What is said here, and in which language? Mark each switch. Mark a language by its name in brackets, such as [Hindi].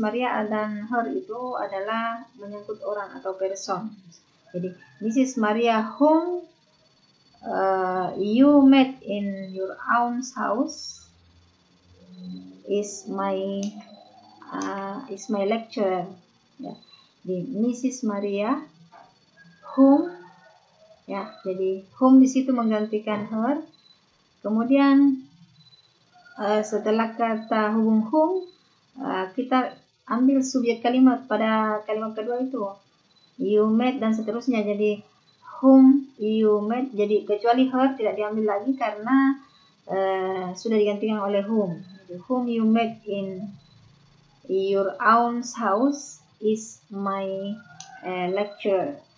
[Indonesian] Maria dan her itu adalah menyangkut orang atau person. Jadi Mrs. [English] Maria whom you met in your aunt's house is my lecturer. [Indonesian] Ya. Di Mrs. Maria whom, ya, jadi whom di situ menggantikan her. Kemudian setelah kata hubung whom, kita ambil subjek kalimat pada kalimat kedua itu, [English] you met [Indonesian] dan seterusnya. Jadi [English] whom you met, [Indonesian] jadi kecuali her tidak diambil lagi karena sudah digantikan oleh whom. Jadi, [English] whom you met in your aunt's house is my lecturer.